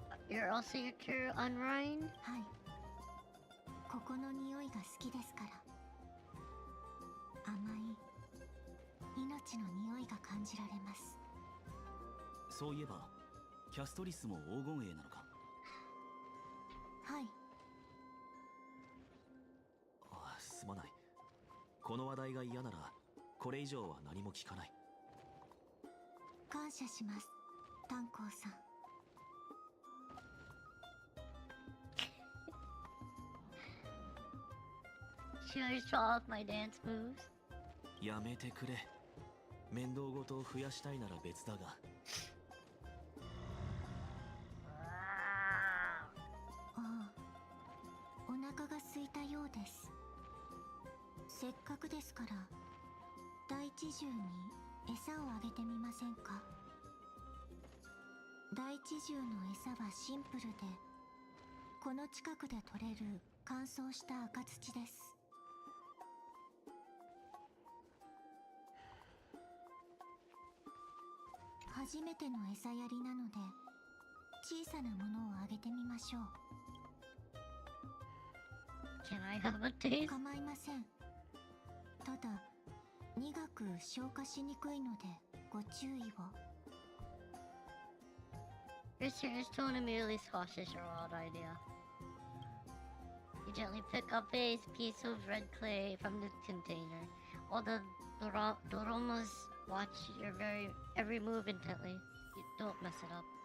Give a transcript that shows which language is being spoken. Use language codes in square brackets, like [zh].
[en] You're also here on Rhine? [ja] はい。ここの匂いが好きですから。甘い命の匂いが感じられます。そういえば、キャストリスも黄金栄なのか。はい。すまない。この話題が嫌なら、これ以上は何も聞かない。感謝します、炭鉱さん。 [en] Should I show off my dance moves? [ja] やめてくれ。面倒ごとを増やしたいなら別だが。ああ、お腹が空いたようです。せっかくですから大地獣に餌をあげてみませんか。大地獣の餌はシンプルで、この近くで採れる乾燥した赤土です。初めての餌やりなので小さなものをあげてみましょう。 [en] Can I have a taste? [ja] 構いません。ただ苦く消化しにくいのでご注意を。 [en] Your serious tone immediately squashes your wild idea. You gently pick up a piece of red clay from the container, while the Doromas watch your every move intently. You don't mess it up.